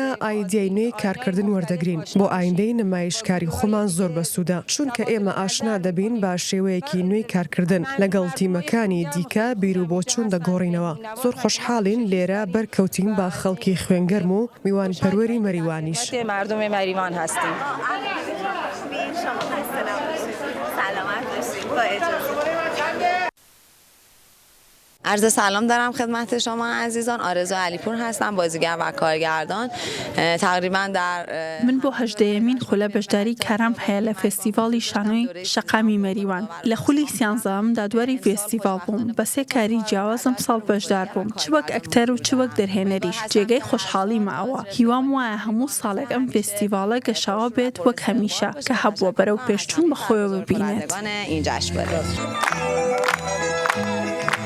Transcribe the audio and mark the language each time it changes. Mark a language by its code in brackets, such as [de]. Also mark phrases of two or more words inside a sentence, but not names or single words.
[ckb] ئایدیای نوێی کارکردن وەردەگرین بۆ ئایندەی نمایشکاری خۆمان زۆر بەسوودە چونکە ئێمە ئاشنا دەبین با شێوەیەکی نوێی کارکردن لەگەڵ تیمەکانی دیکە بیر و بۆچوون دەگۆڕینەوە زۆر خۆشحاڵین لێرە بەرکەوتین با خەڵکی خوێنگەرم و میوان پەروەری مەریوانیش [fa] مردم مەریوان هستیم. عرض سلام دارم خدمت شما عزیزان. آرزو علیپور هستم، بازیگر و کارگردان. تقریبا در [ckb] من بۆ هەژدەیەمین خولە بەشداری کارام هەیە لە فێستیڤاڵی شانۆی شەقامی مەریوان. لە خولی سیانزەمدا دوواری فێستیڤاڵ بووم، بە سێ کاری جیاوازم ساڵ بەشدار بووم، چ وەک ئەکتەر و چ وەک دەرهێنەریش. جێگەی خۆشحاڵی ماوە. هیوام وایە هەموو ساڵێک ئەم فێستیڤاڵە گەشاوە بێت وەک هەمیشە کە هەبووە بەرەو پێشچوون بەخۆیەوە ببینێت. [fa] این جشن